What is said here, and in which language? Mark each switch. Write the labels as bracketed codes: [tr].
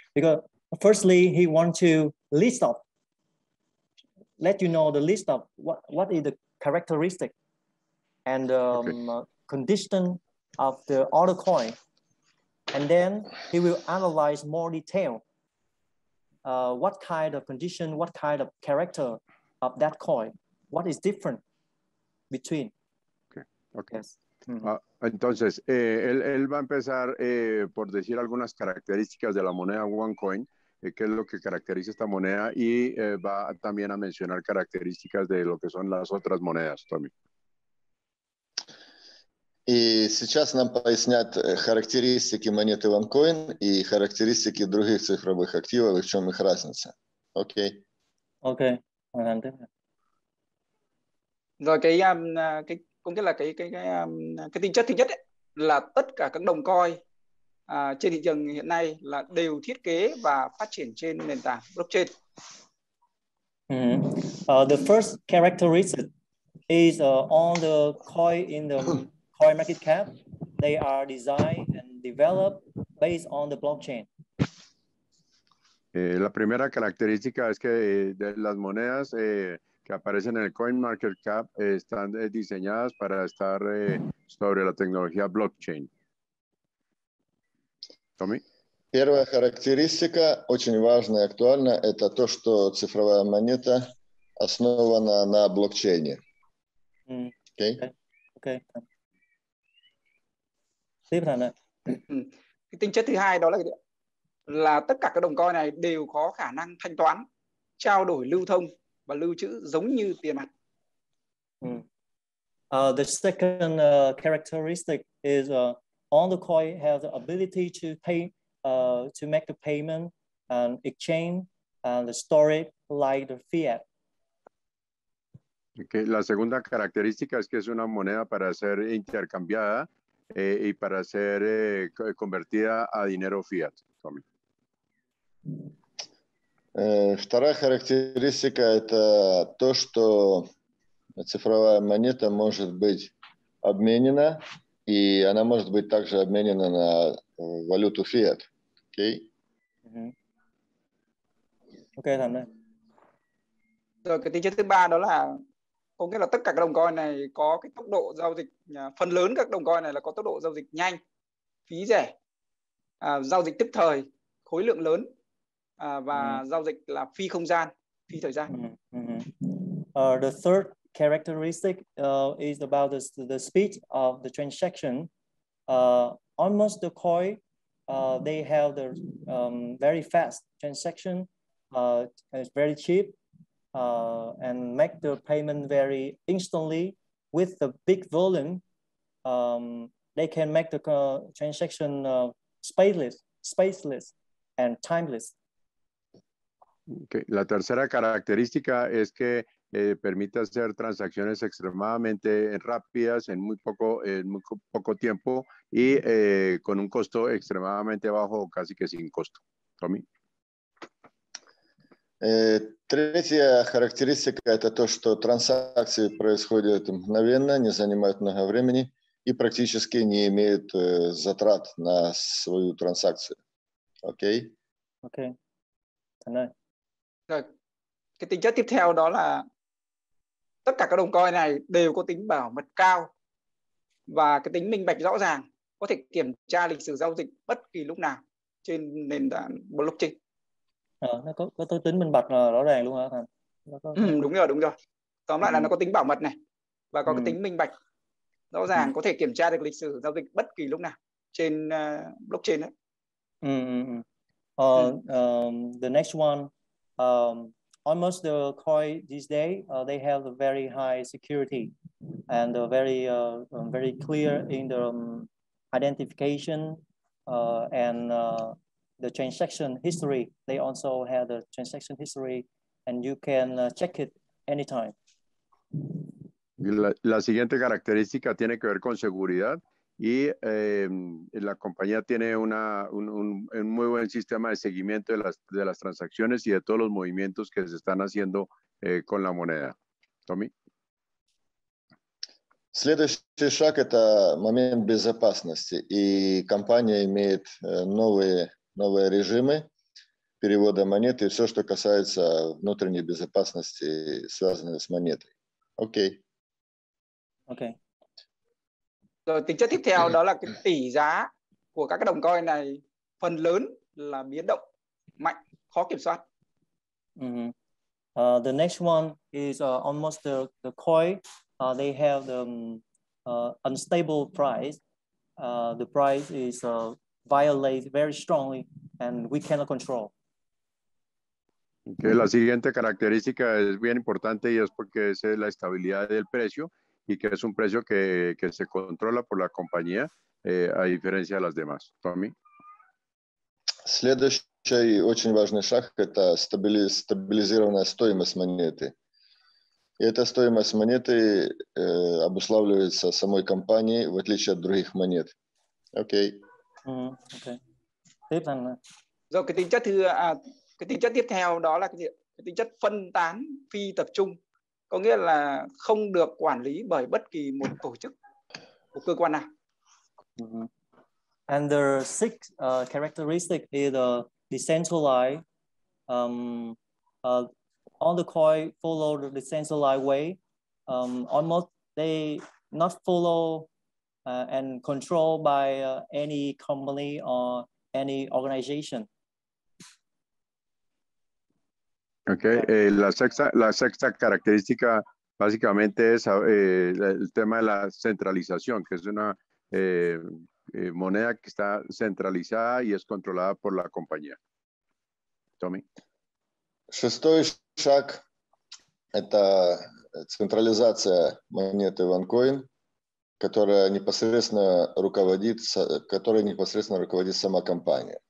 [en] Because firstly, he wants to let you know the list of what is the characteristic and condition of the other coin, and then he will analyze more detail. What kind of condition, what kind of character of that coin, what is different between. Okay. Yes. [es] Entonces, él va a empezar por decir algunas características de la moneda OneCoin, qué es lo que caracteriza esta moneda, y va también a mencionar características de lo que son las otras monedas, Tommy. [ru] И сейчас нам пояснят характеристики монеты OneCoin и характеристики других цифровых активов и в чем их разница. Окей. [en] Okay. [vi] Rồi có nghĩa là cái tính chất thứ nhất ấy, là tất cả các đồng coin trên thị trường hiện nay là đều thiết kế và phát triển trên nền tảng blockchain. [en] The first characteristic is all the coin in the coin market cap, they are designed and developed based on the blockchain. [es] La primera característica es que de las monedas que aparecen en el coin market cap están diseñadas para estar sobre la tecnología blockchain. Tommy? [ru] Первая характеристика, очень важная и актуальна, это то, что цифровая монета основана на блокчейне. [en] Okay. [vi] Tiếp theo này. Cái tính chất thứ hai đó là tất cả các đồng coin này đều có khả năng thanh toán, trao đổi lưu thông và lưu trữ giống như tiền mặt. [en] The second characteristic is all the coin have the ability to pay, to make the payment and exchange and the storage like the fiat. [es] Okay. La segunda característica es que es una moneda para ser intercambiada y para ser convertida a dinero fiat, Tommy. [ru] Вторая характеристика – это то, что цифровая монета может быть обменена, и она может быть также обменена на валюту fiat. [en] Okay? [vi] Ok, Thành ơi. Rồi cái tính chất thứ ba đó là có nghĩa là tất cả các đồng coin này có cái tốc độ giao dịch, phần lớn các đồng coin này là có tốc độ giao dịch nhanh, phí rẻ, giao dịch tức thời, khối lượng lớn, và giao dịch là phi không gian, phi thời gian. [en] The third characteristic is about the speed of the transaction. Almost the coin, they have the very fast transaction. It's very cheap and make the payment very instantly. With the big volume, they can make the transaction spaceless and timeless. Okay. [es] La tercera característica es que permite hacer transacciones extremadamente rápidas en muy poco tiempo y con un costo extremadamente bajo, casi que sin costo. Tommy. [ru] Третья характеристика – это то, что транзакции происходят мгновенно, не занимают много времени и практически не имеют затрат на свою транзакцию. Окей? [vi] Ok. Thành ơi. Rồi, cái tính chất tiếp theo đó là tất cả các đồng coin này đều có tính bảo mật cao và cái tính minh bạch rõ ràng, có thể kiểm tra lịch sử giao dịch bất kỳ lúc nào trên nền tảng blockchain. Nó có tính minh bạch rõ ràng luôn hả Thành? Đúng rồi. Tóm lại là nó có tính bảo mật này và có cái tính minh bạch rõ ràng, có thể kiểm tra được lịch sử giao dịch bất kỳ lúc nào trên blockchain đấy. [en] The next one, almost the coin these days, they have a very high security and very clear in the identification and the transaction history. They also have the transaction history and you can check it anytime. [es] La siguiente característica tiene que ver con seguridad y la compañía tiene un muy buen sistema de seguimiento de las transacciones y de todos los movimientos que se están haciendo con la moneda. Tommy. [ru] Следующий шаг – это момент безопасности. И компания имеет новые режимы перевода монеты и все, что касается внутренней безопасности, связанной с монетой. Окей. [en] Okay. [vi] Rồi tính chất tiếp theo đó là cái tỷ giá của các cái đồng coin này phần lớn là biến động mạnh, khó kiểm soát. [en] The next one is almost the coin. They have the unstable price. The price is violated very strongly and we cannot control. [es] Okay, la siguiente característica es bien importante y es porque es la estabilidad del precio y que es un precio que se controla por la compañía a diferencia de las demás. Tommy. [ru] Следующий очень важный шаг – это стабилизированная стоимость монеты. И эта стоимость монеты обуславливается самой компанией, в отличие от других монет. Окей. [vi] Okay. Tiếp Thành. Rồi cái tính chất tiếp theo đó là cái tính chất phân tán phi tập trung, có nghĩa là không được quản lý bởi bất kỳ một tổ chức, một cơ quan nào. [en] And the sixth characteristic is decentralized. All the coin follow the decentralized way. Almost they not follow and controlled by any company or any organization. Okay. [es] La sexta característica básicamente es el tema de la centralización, que es una moneda que está centralizada y es controlada por la compañía. Tommy. [ru] Шестой шаг – это централизация монеты OneCoin, которой непосредственно руководит сама компания.